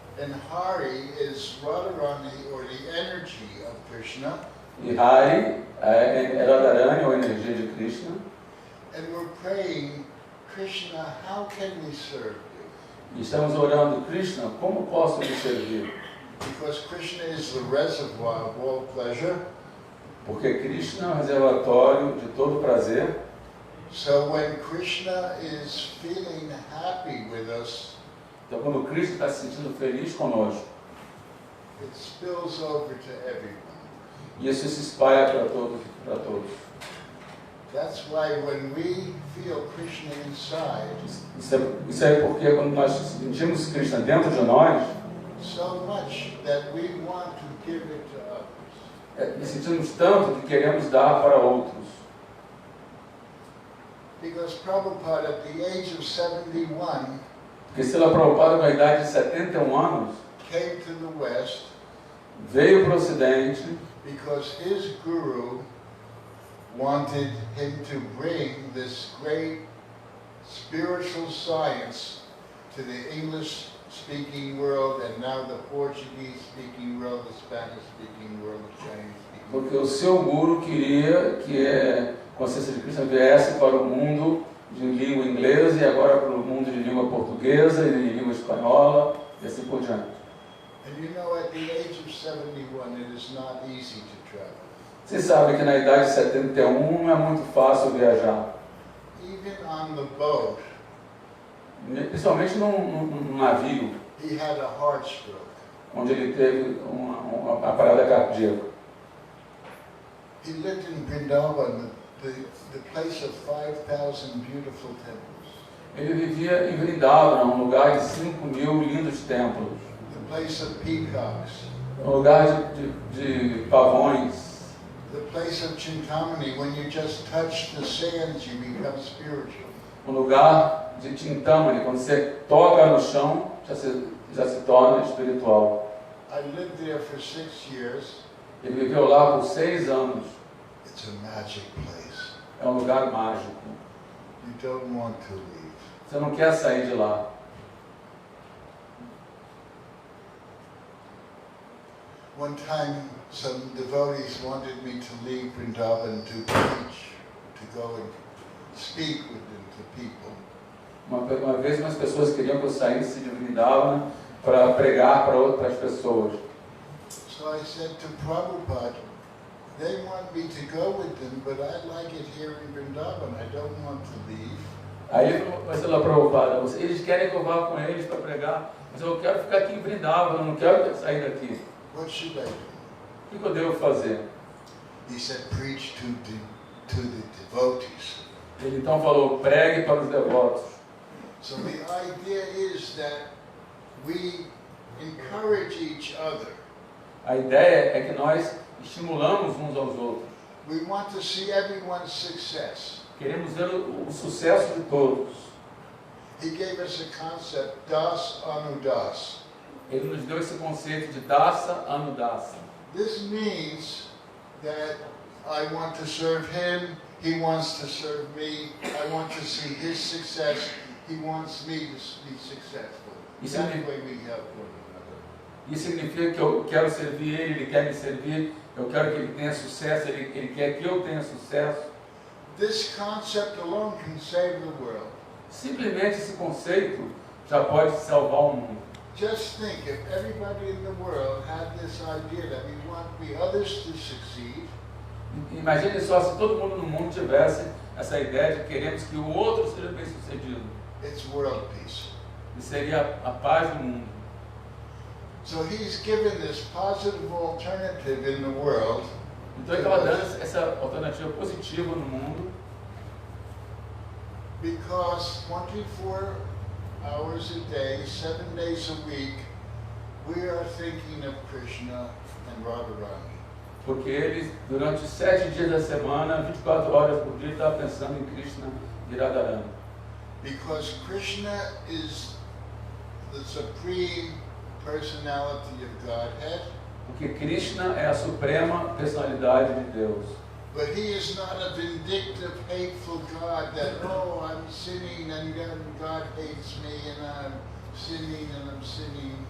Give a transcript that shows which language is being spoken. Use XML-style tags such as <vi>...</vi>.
<en>And Hari is Radharani, or the energy of Krishna.</en> <pt>E Hari é Radharani, ou energia de Krishna.</pt> <en>And we're praying, Krishna, how can we serve you?</en> <pt>E estamos orando, Krishna, como posso lhe servir?</pt> <en>Because Krishna is the reservoir of all pleasure.</en> <pt>Porque Krishna é o reservatório de todo prazer.</pt> <en>So when Krishna is feeling happy with us,</en> <pt>então, quando Cristo está se sentindo feliz conosco,</pt> <en>it spills over to everyone.</en> <pt>E isso se espalha para todos.</pt> <en>That's why when we feel Krishna inside,</en> <pt>isso é porque quando nós sentimos Krishna dentro de nós,</pt> <en>so much that we want to give it to others.</en> <pt>E sentimos tanto que queremos dar para outros.</pt> <en>Because Prabhupada, at the age of 71,</en> <pt>porque Srila Prabhupada, com a idade de 71 anos,</pt> <en>came to the West,</en> <pt>veio para o Ocidente,</pt> <en>because his guru wanted him to bring this great spiritual science to the English-speaking world, and now the Portuguese-speaking world, the Spanish-speaking world, the Chinese-speaking world.</en> <pt>Porque o seu guru queria que a consciência de Krishna viesse para o mundo de língua inglesa e agora para o mundo de língua portuguesa e de língua espanhola e assim por diante.</pt> <en>And you know, at the age of 71, it is not easy to travel.</en> <pt>Você sabe que na idade de 71 não é muito fácil viajar.</pt> <en>Even on the boat,</en> <pt>principalmente num navio,</pt> <en>he had a heart stroke.</en> <pt>Onde ele teve uma parada cardíaca.</pt> <en>He lived in Vrindavan, the place of 5,000 beautiful temples.</en> <pt>Ele vivia em Vrindavan, um lugar de 5.000 lindos templos.</pt> <en>The place of peacocks.</en> <pt>Um lugar de pavões.</pt> <en>The The place of Chintamani, when you just touch the sands, you become spiritual.</en> <pt>O lugar de Chintamani, quando você toca no chão, já se torna espiritual.</pt> <en>I lived there for 6 years.</en> <pt>Ele viveu lá por 6 anos.</pt> <en>It's a magic place.</en> <pt>É um lugar mágico.</pt> <en>You don't want to leave.</en> <pt>Você não quer sair de lá.</pt> <en>One time, some devotees wanted me to leave Vrindavan to preach, to go and speak with them, to people.</en> <pt>Uma vez umas pessoas queriam que eu saísse de Vrindavan para pregar para outras pessoas.</pt> <en>So I said to Prabhupada, they want me to go with them, but I like it here in Vrindavan. I don't want to leave.</en> <pt>Aí ele falou para o Prabhupada, eles querem que eu vá com eles para pregar, mas eu quero ficar aqui em Vrindavan, eu não quero sair daqui.</pt> <en>What should I do?</en> <pt>O que eu devo fazer?</pt> <en>He said, preach to the devotees.</en> <pt>Ele então falou, pregue para os devotos.</pt> <en>So the idea is that we encourage each other.</en> <pt>A ideia é que nós estimulamos uns aos outros.</pt> <en>We want to see everyone's success.</en> <pt>Queremos ver o sucesso de todos.</pt> <en>He gave us a concept, Das Anudas.</en> <pt>Ele nos deu esse conceito de Dasa, Anudasa.</pt> <en>This means that I want to serve him, he wants to serve me, I want to see his success, he wants me to be successful. That way we help one another.</en> <pt>Isso significa que eu quero servir ele quer me servir, eu quero que ele tenha sucesso, ele quer que eu tenha sucesso.</pt> <en>This concept alone can save the world.</en> <pt>Simplesmente esse conceito já pode salvar o mundo.</pt> <en>Just think, if everybody in the world had this idea that we want others to succeed.</en> <pt>Imagine só se todo mundo no mundo tivesse essa ideia de queremos que o outro seja bem sucedido.</pt> <en>It's world peace.</en> <pt>E seria a paz do mundo.</pt> <en>So he's given this positive alternative in the world.</en> <pt>Então ele estava dando essa alternativa positiva no mundo.</pt> <en>Because 24 hours a day, 7 days a week, we are thinking of Krishna and Radharani.</en> <pt>Porque ele, durante 7 dias da semana, 24 horas por dia, estava pensando em Krishna e Radharani.</pt> <en>Because Krishna is the supreme personality of Godhead.</en> <pt>Porque Krishna é a suprema personalidade de Deus.</pt> <en>But he is not a vindictive, hateful God that, oh, I'm sinning and God hates me and I'm sinning and I'm sinning.</en>